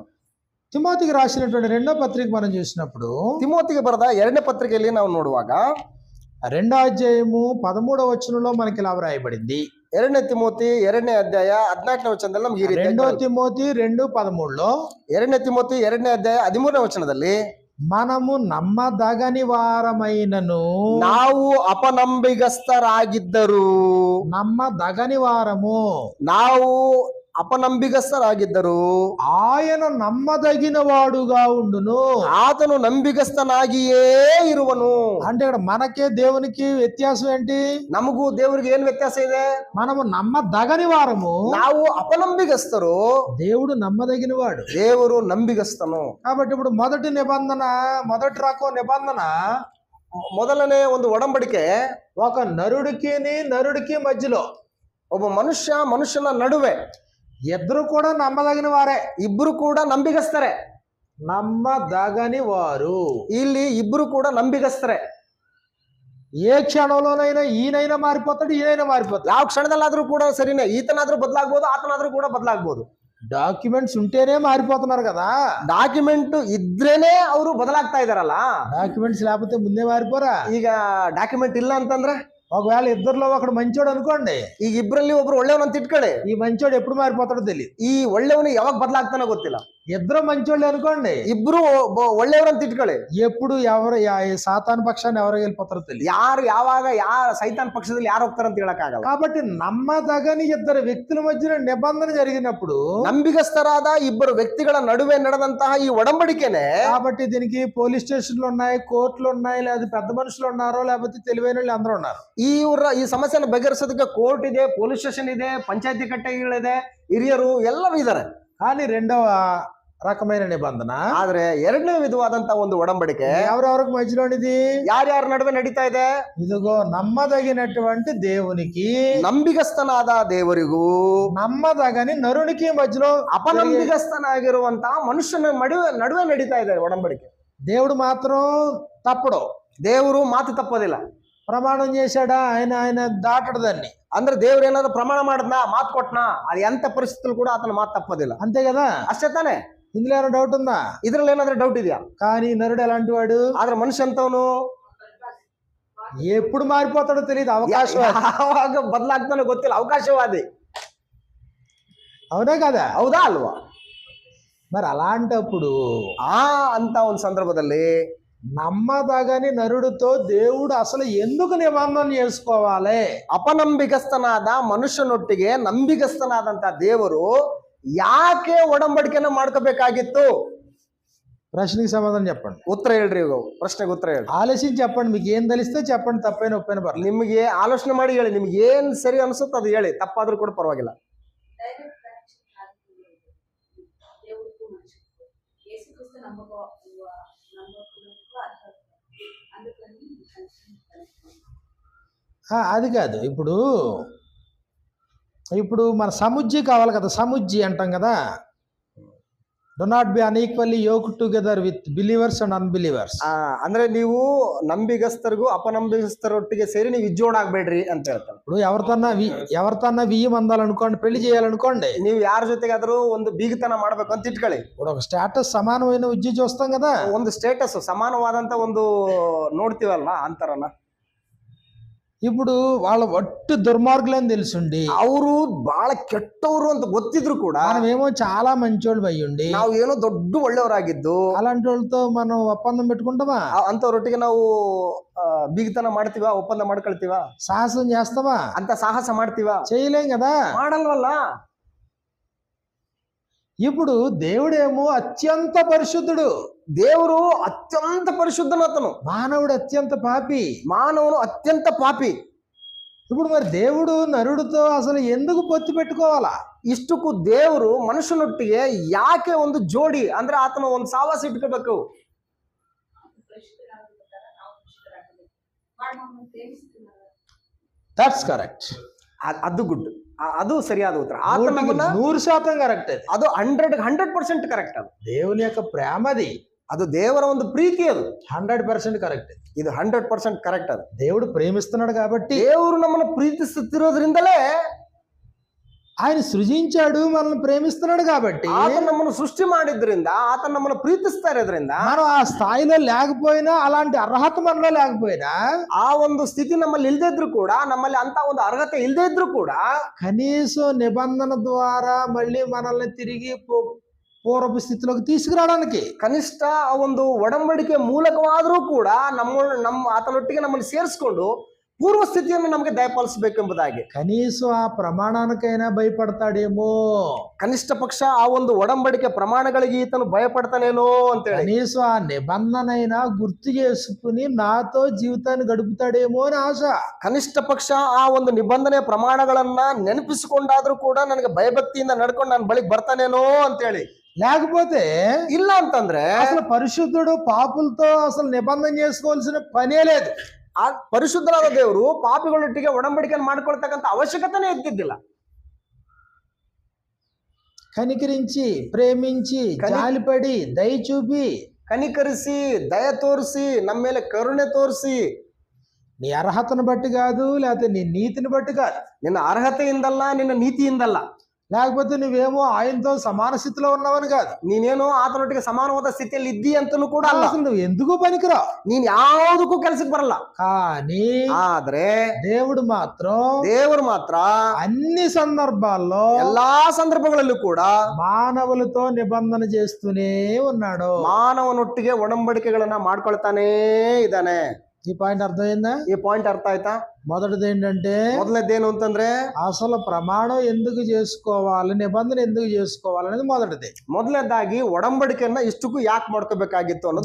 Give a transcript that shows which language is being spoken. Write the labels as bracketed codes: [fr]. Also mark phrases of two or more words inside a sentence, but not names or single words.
[te] తిమోతికి రాసినటువంటి 2వ పత్రిక మనం చూసినప్పుడు, [kn] ತಿಮೋತಿಗೆ ಬರೆದ 2ನೇ ಪತ್ರಿಕೆಯಲ್ಲಿ ನಾವು ನೋಡುವಾಗ [te] 2వ అధ్యాయము 13వ వచనంలో మనకి ఇలా వ్రాయబడింది. [kn] 2ನೇ ತಿಮೋತಿ 2ನೇ ಅಧ್ಯಾಯ 14ನೇ ವಚನದಲ್ಲಿ ನಮ್ಗೆ ಈ ರೀತಿ [te] 2వ తిమోతి 2:13లో [kn] 2ನೇ ತಿಮೋತಿ 2ನೇ ಅಧ್ಯಾಯ 13ನೇ ವಚನದಲ್ಲಿ [te] మనము నమ్మదగని వారమైనను, [kn] ನಾವು ಅಪನಂಬಿಗಸ್ತರಾಗಿದ್ದರು, [te] నమ్మదగని వారము, [kn] ನಾವು ಅಪನಂಬಿಗಸ್ತರಾಗಿದ್ದರು, [te] ఆయన నమ్మదగిన వాడుగా ఉండును, [kn] ಆತನು ನಂಬಿಗಸ್ತನಾಗಿಯೇ ಇರುವನು. [te] అంటే ఇక్కడ మనకే దేవునికి వ్యత్యాసం ఏంటి? [kn] ನಮಗೂ ದೇವರಿಗೆ ಏನ್ ವ್ಯತ್ಯಾಸ ಇದೆ? [te] మనము నమ్మదగని వారము, [kn] ನಾವು ಅಪನಂಬಿಗಸ್ತರು, [te] దేవుడు నమ్మదగిన వాడు. [kn] ದೇವರು ನಂಬಿಗಸ್ತನು. [te] కాబట్టి ఇప్పుడు మొదటి రకం నిబంధన, [kn] ಮೊದಲನೇ ಒಂದು ಒಡಂಬಡಿಕೆ [te] ఒక నరుడికి మధ్యలో, [kn] ಒಬ್ಬ ಮನುಷ್ಯನ ನಡುವೆ [te] ఇద్దరు కూడా నమ్మదగిన వారే. [kn] ಇಬ್ರು ಕೂಡ ನಂಬಿಗಸ್ತರೆ. [te] నమ్మదగని వారు, [kn] ಇಲ್ಲಿ ಇಬ್ರು ಕೂಡ ನಂಬಿಗಸ್ತರೆ. [te] ఏ క్షణంలోనైనా ఈయనైనా మారిపోతాడు, ఈయనైనా మారిపోతాడు. [kn] ಯಾವ ಕ್ಷಣದಲ್ಲಾದ್ರೂ ಕೂಡ ಸರಿನೇ, ಈತನಾದ್ರೂ ಬದಲಾಗ್ಬೋದು, ಆತನಾದ್ರೂ ಕೂಡ ಬದಲಾಗ್ಬೋದು. [te] డాక్యుమెంట్స్ ఉంటేనే మారిపోతున్నారు కదా. [kn] ಡಾಕ್ಯುಮೆಂಟ್ ಇದ್ರೇನೆ ಅವರು ಬದಲಾಗ್ತಾ ಇದಾರಲ್ಲ. [te] డాక్యుమెంట్స్ లేకపోతే ముందే మారిపోరా? [kn] ಈಗ ಡಾಕ್ಯುಮೆಂಟ್ ಇಲ್ಲ ಅಂತಂದ್ರೆ, [te] ఒకవేళ ఇద్దరిలో ఒకడు మంచోడు అనుకోండి, [kn] ಈಗ ಇಬ್ರಲ್ಲಿ ಒಬ್ರು ಒಳ್ಳೆಯವನಂತ ಇಟ್ಕೊಳ್ಳಿ, [te] ఈ మంచోడు ఎప్పుడు మారిపోతాడో తెలియదు. [kn] ಈ ಒಳ್ಳೆಯವನು ಯಾವಾಗ ಬದಲಾಗ್ತಾನೋ ಗೊತ್ತಿಲ್ಲ. [te] ఇద్దరు మంచోళ్ళు అనుకోండి, [kn] ಇಬ್ರು ಒಳ್ಳೆಯವ್ರಂತ ಇಟ್ಕೊಳ್ಳಿ. [te] ఎప్పుడు సాతాను పక్షాన్ని ఎవరు వెళ్ళిపోతారో తెలియదు. [kn] ಯಾರು ಯಾವಾಗ ಸೈತಾನ್ ಪಕ್ಷದಲ್ಲಿ ಯಾರು ಹೋಗ್ತಾರಂತ ಹೇಳಕ್ಕಾಗಲ್ಲ. [te] కాబట్టి నమ్మదగని ఇద్దరు వ్యక్తుల మధ్యన నిబంధన జరిగినప్పుడు, [kn] ನಂಬಿಗಸ್ತರಾದ ಇಬ್ಬರು ವ್ಯಕ್ತಿಗಳ ನಡುವೆ ನಡೆದಂತಹ ಈ ಒಡಂಬಡಿಕೆನೆ, [te] కాబట్టి దీనికి [en] police stations [te] ఉన్నాయి, కోర్టులు ఉన్నాయి, లేదా పెద్ద మనుషులు ఉన్నారో లేకపోతే తెలివైన వాళ్ళు అందరూ ఉన్నారు. [kn] ಈ ಸಮಸ್ಯೆನ ಬಗೆಹರಿಸೋದಕ್ಕೆ ಕೋರ್ಟ್ ಇದೆ, [en] police station [kn] ಇದೆ, ಪಂಚಾಯತಿ ಕಟ್ಟೆಗಳಿದೆ, ಹಿರಿಯರು ಎಲ್ಲರೂ ಇದ್ದಾರೆ. [te] కానీ రెండవ రకమైన నిబంధన, [kn] ಆದ್ರೆ ಎರಡನೇ ವಿಧವಾದಂತಹ ಒಂದು ಒಡಂಬಡಿಕೆ [te] ఎవరెవరికి మధ్యలోనిది? [kn] ಯಾರ್ಯಾರ ನಡುವೆ ನಡೀತಾ ಇದೆ? [te] ఇదిగో నమ్మదగినటువంటి దేవునికి, [kn] ನಂಬಿಗಸ್ತನಾದ ದೇವರಿಗೂ [te] నమ్మదగని నరునికి మధ్యలో [kn] ಅಪನಂಬಿಗಸ್ತನಾಗಿರುವಂತಹ ಮನುಷ್ಯನ ನಡುವೆ ನಡೀತಾ ಇದೆ ಒಡಂಬಡಿಕೆ. [te] దేవుడు మాత్రం తప్పడు. [kn] ದೇವರು ಮಾತು ತಪ್ಪೋದಿಲ್ಲ. [te] ప్రమాణం చేశాడా ఆయన, ఆయన దాటడు దాన్ని. [kn] ಅಂದ್ರೆ ದೇವ್ರ ಏನಾದ್ರು ಪ್ರಮಾಣ ಮಾಡದ್ನಾ, ಮಾತು ಕೊಟ್ನಾ, ಅದು ಎಂತ ಪರಿಸ್ಥಿತಿಲಿ ಕೂಡ ಆತನ ಮಾತು ತಪ್ಪೋದಿಲ್ಲ. [te] అంతే కదా? [kn] ಅಷ್ಟೇ ತಾನೆ? [te] ఇందులో ఏమైనా డౌట్ ఉందా? [kn] ಇದ್ರಲ್ಲಿ ಏನಾದ್ರೂ ಡೌಟ್ ಇದೆಯಾ? [te] కానీ నరుడు ఎలాంటి వాడు? [kn] ಆದ್ರೆ ಮನುಷ್ಯ ಅಂತವನು [te] ఎప్పుడు మారిపోతాడో తెలియదు. అవకాశం [kn] ಯಾವಾಗ ಬದಲಾಗ್ತಾನೋ ಗೊತ್ತಿಲ್ಲ, ಅವಕಾಶವಾದಿ. [te] అవునా కదా? [kn] ಹೌದಾ ಅಲ್ವಾ? [te] మరి అలాంటప్పుడు [kn] ಅಂತ ಒಂದು ಸಂದರ್ಭದಲ್ಲಿ [te] నమ్మదగని నరుడితో దేవుడు అసలు ఎందుకు నిబంధన చేసుకోవాలి? [kn] ಅಪನಂಬಿಗಸ್ತನಾದ ಮನುಷ್ಯನೊಟ್ಟಿಗೆ ನಂಬಿಗಸ್ತನಾದಂತ ದೇವರು ಯಾಕೆ ಒಡಂಬಡಿಕೆನ ಮಾಡ್ಕೋಬೇಕಾಗಿತ್ತು? [te] ప్రశ్నకి సమాధానం చెప్పండి. [kn] ಉತ್ತರ ಹೇಳ್ರಿ, ಇವಾಗ ಪ್ರಶ್ನೆಗೆ ಉತ್ತರ ಹೇಳಿ. [te] ఆలోచించి చెప్పండి. మీకు ఏం తెలిస్తే చెప్పండి, తప్పైన ఒప్పైన పర్లేదు. [kn] ನಿಮ್ಗೆ ಆಲೋಚನೆ ಮಾಡಿ ಹೇಳಿ, ನಿಮ್ಗೆ ಏನ್ ಸರಿ ಅನ್ಸುತ್ತೆ ಅದು ಹೇಳಿ, ತಪ್ಪಾದ್ರೂ ಕೂಡ ಪರವಾಗಿಲ್ಲ. [te] అది కాదు. ఇప్పుడు ఇప్పుడు మన సముజ్జి కావాలి కదా, సముజ్జి అంటాం కదా. [en] Do not be unequally yoked together with believers and unbelievers. [kn] ಅಂದ್ರೆ ನೀವು ನಂಬಿಗಸ್ತರಿಗೂ ಅಪನಂಬಿಗಸ್ತರೊಟ್ಟಿಗೆ ಸೇರಿ ನೀವು ಇಜ್ಜೋಡಾಗ್ಬೇಡ್ರಿ ಅಂತ ಹೇಳ್ತಾರೆ. [te] ఇప్పుడు ఎవరితన్నా బియ్యం అందాలనుకోండి, పెళ్లి చేయాలనుకోండి, [kn] ನೀವು ಯಾರ ಜೊತೆಗಾದ್ರೂ ಒಂದು ಬೀಗತನ ಮಾಡ್ಬೇಕು ಅಂತ ಇಟ್ಕೊಳ್ಳಿ. [te] ఇప్పుడు ఒక స్టేటస్ సమానమైన ఉద్యోగం చూస్తాం కదా, [kn] ಒಂದು ಸ್ಟೇಟಸ್ ಸಮಾನವಾದಂತ ಒಂದು ನೋಡ್ತೀವಲ್ಲ ಅಂತರನ. [te] ఇప్పుడు వాళ్ళ ఒట్టు దుర్మార్గులని తెలుసుండి, [kn] ಅವರು ಬಹಳ ಕೆಟ್ಟವರು ಅಂತ ಗೊತ್ತಿದ್ರು ಕೂಡ [te] మనమేమో చాలా మంచోళ్ళు అయ్యుండి [kn] ನಾವು ಏನೋ ದೊಡ್ಡ ಒಳ್ಳೆಯವರಾಗಿದ್ದು [te] అలాంటి వాళ్ళతో మనం ఒప్పందం పెట్టుకుంటామా? [kn] ಅಂತವ್ರೊಟ್ಟಿಗೆ ನಾವು ಬೀಗತನ ಮಾಡ್ತೀವಾ, ಒಪ್ಪಂದ ಮಾಡ್ಕೊಳ್ತೀವಾ, [te] సాహసం చేస్తామా? [kn] ಅಂತ ಸಾಹಸ ಮಾಡ್ತೀವಾ? [te] చేయలేం కదా, [kn] ಮಾಡಲ್ವಲ್ಲ. [te] ఇప్పుడు దేవుడేమో అత్యంత పరిశుద్ధుడు, [kn] ದೇವರು ಅತ್ಯಂತ ಪರಿಶುದ್ಧನಾತನು, [te] మానవుడు అత్యంత పాపి, [kn] ಮಾನವನು ಅತ್ಯಂತ ಪಾಪಿ. [te] ఇప్పుడు మరి దేవుడు నరుడితో అసలు ఎందుకు పొత్తు పెట్టుకోవాలా? [kn] ಇಷ್ಟಕ್ಕೂ ದೇವರು ಮನುಷ್ಯನೊಟ್ಟಿಗೆ ಯಾಕೆ ಒಂದು ಜೋಡಿ ಅಂದ್ರೆ ಆತನ ಒಂದು ಸಾವಾಸ ಇಟ್ಕೋಬೇಕು? [en] That's correct. [kn] ಅದು ಗುಡ್, ಅದು ಸರಿಯಾದ ಉತ್ತರ. [te] 100% కరెక్ట్. [kn] ಅದು 100% ಕರೆಕ್ಟ್. ಅದು [te] దేవుని యొక్క ప్రేమది, [kn] ಅದು ದೇವರ ಒಂದು ಪ್ರೀತಿ, ಅದು [te] 100% కరెక్ట్. [kn] ಇದು 100% ಕರೆಕ್ಟ್. ಅದು [te] దేవుడు ప్రేమిస్తున్నాడు కాబట్టి, [kn] ದೇವರು ನಮ್ಮನ್ನು ಪ್ರೀತಿಸುತ್ತಿರೋದ್ರಿಂದಲೇ, [te] ఆయన సృజించాడు, మనల్ని ప్రేమిస్తున్నాడు కాబట్టి, [kn] ಆತ ನಮ್ಮನ್ನು ಸೃಷ್ಟಿ ಮಾಡಿದ್ರಿಂದ, ಆತ ನಮ್ಮನ್ನು ಪ್ರೀತಿಸ್ತಾ ಇರೋದ್ರಿಂದ, [te] మనం ఆ స్థాయిలో లేకపోయినా, అలాంటి అర్హత మనలో లేకపోయినా, [kn] ಆ ಒಂದು ಸ್ಥಿತಿ ನಮ್ಮಲ್ಲಿ ಇಲ್ಲದೇ ಇದ್ರು ಕೂಡ, ನಮ್ಮಲ್ಲಿ ಅಂತ ಒಂದು ಅರ್ಹತೆ ಇಲ್ಲದೇ ಇದ್ರು ಕೂಡ, [te] కనీసం నిబంధన ద్వారా మళ్ళీ మనల్ని తిరిగి పూర్వపు స్థితిలోకి తీసుకురావడానికి, [kn] ಕನಿಷ್ಠ ಆ ಒಂದು ಒಡಂಬಡಿಕೆ ಮೂಲಕವಾದರೂ ಕೂಡ ನಮ್ಮ ಆತನೊಟ್ಟಿಗೆ ನಮ್ಮನ್ನು ಸೇರಿಸ್ಕೊಂಡು ಪೂರ್ವ ಸ್ಥಿತಿಯನ್ನು ನಮಗೆ ದಯಪಾಲಿಸಬೇಕೆಂಬುದಾಗಿ, [te] కనీసం ఆ ప్రమాణానికైనా భయపడతాడేమో, [kn] ಕನಿಷ್ಠ ಪಕ್ಷ ಆ ಒಂದು ಒಡಂಬಡಿಕೆ ಪ್ರಮಾಣಗಳಿಗೆ ಈತನು ಭಯಪಡ್ತಾನೇನೋ ಅಂತೇಳಿ, [te] కనీసం ఆ నిబంధనైనా గుర్తు చేసుకుని నాతో జీవితాన్ని గడుపుతాడేమో అని ఆశ. [kn] ಕನಿಷ್ಠ ಪಕ್ಷ ಆ ಒಂದು ನಿಬಂಧನೆ ಪ್ರಮಾಣಗಳನ್ನ ನೆನಪಿಸಿಕೊಂಡಾದ್ರೂ ಕೂಡ ನನಗೆ ಭಯಭಕ್ತಿಯಿಂದ ನಡ್ಕೊಂಡು ನನ್ನ ಬಳಿಗೆ ಬರ್ತಾನೇನೋ ಅಂತೇಳಿ. [te] లేకపోతే [kn] ಇಲ್ಲ ಅಂತಂದ್ರೆ [te] అసలు పరిశుద్ధుడు పాపులతో అసలు నిబంధన చేసుకోవాల్సిన పనే లేదు. [kn] ಆ ಪರಿಶುದ್ಧರಾದ ದೇವರು ಪಾಪಿಗಳೊಟ್ಟಿಗೆ ಒಡಂಬಡಿಕೆಯನ್ನು ಮಾಡ್ಕೊಳ್ತಕ್ಕಂಥ ಅವಶ್ಯಕತೆನೇ ಇದ್ದಿದ್ದಿಲ್ಲ. [te] కనికరించి, ప్రేమించి, జాలిపడి, దయ చూపి, [kn] ಕನಿಕರಿಸಿ, ದಯ ತೋರಿಸಿ, ನಮ್ಮ ಮೇಲೆ ಕರುಣೆ ತೋರಿಸಿ, [te] నీ అర్హతను బట్టి కాదు, లేకపోతే నీ నీతిని బట్టి కాదు, [kn] ನಿನ್ನ ಅರ್ಹತೆಯಿಂದಲ್ಲ, ನಿನ್ನ ನೀತಿಯಿಂದಲ್ಲ, [te] లేకపోతే నువ్వేమో ఆయనతో సమాన స్థితిలో ఉన్నవని కాదు. [kn] ನೀನೇನು ಆತನೊಟ್ಟಿಗೆ ಸಮಾನವಾದ ಸ್ಥಿತಿಯಲ್ಲಿ ಇದ್ದಿ ಅಂತನೂ ಕೂಡ ಅಲ್ಲ. [te] అసలు నువ్వు ఎందుకు పనికిరావు. [kn] ನೀನ್ ಯಾವುದಕ್ಕೂ ಕೆಲ್ಸಕ್ಕೆ ಬರಲ್ಲ. [te] కానీ [kn] ಆದ್ರೆ [te] దేవుడు మాత్రం [kn] ದೇವರು ಮಾತ್ರ [te] అన్ని సందర్భాల్లో [kn] ಎಲ್ಲಾ ಸಂದರ್ಭಗಳಲ್ಲೂ ಕೂಡ [te] మానవులతో నిబంధన చేస్తూనే ఉన్నాడు. [kn] ಮಾನವನೊಟ್ಟಿಗೆ ಒಡಂಬಡಿಕೆಗಳನ್ನ ಮಾಡ್ಕೊಳ್ತಾನೇ ಇದ್ದಾನೆ. [te] ఈ పాయింట్ అర్థమైందా? [kn] ಈ ಪಾಯಿಂಟ್ ಅರ್ಥ ಆಯ್ತಾ? [te] మొదటిది ఏంటంటే [kn] ಮೊದಲನೇದೇನು ಅಂತಂದ್ರೆ [te] అసలు ప్రమాణం ఎందుకు చేసుకోవాలి, నిబంధన ఎందుకు చేసుకోవాలనేది మొదటిది. [kn] ಮೊದಲನೇದಾಗಿ ಒಡಂಬಡಿಕೆಯನ್ನ ಇಷ್ಟಕ್ಕೂ ಯಾಕೆ ಮಾಡ್ಕೋಬೇಕಾಗಿತ್ತು ಅನ್ನೋದು